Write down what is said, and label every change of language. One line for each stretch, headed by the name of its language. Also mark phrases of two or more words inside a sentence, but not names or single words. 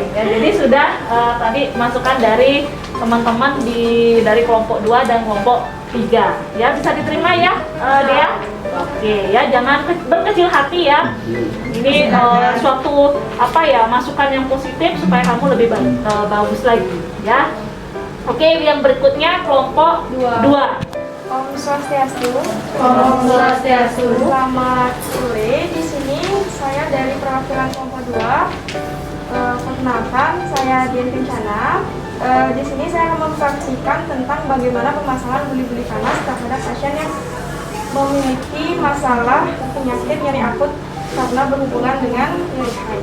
Indonesian: Ya, jadi sudah tadi masukan dari teman-teman dari kelompok 2 dan kelompok 3. Ya, bisa diterima ya, Dea? Oke, ya jangan berkecil hati ya. Ini suatu masukan yang positif supaya kamu lebih bagus lagi, ya. Oke, yang berikutnya kelompok 2.
Sanskrit: Om Swastiastu. Om Swastiastu.
Indonesian: Selamat sore. Di sini saya dari perwakilan kelompok 2. Perkenalkan, saya Dian Kencana. Di sini saya akan memsaksikan tentang bagaimana pemasangan buli-buli panas terhadap pasien yang memiliki masalah penyakit nyeri akut karena berhubungan dengan nyeri haid.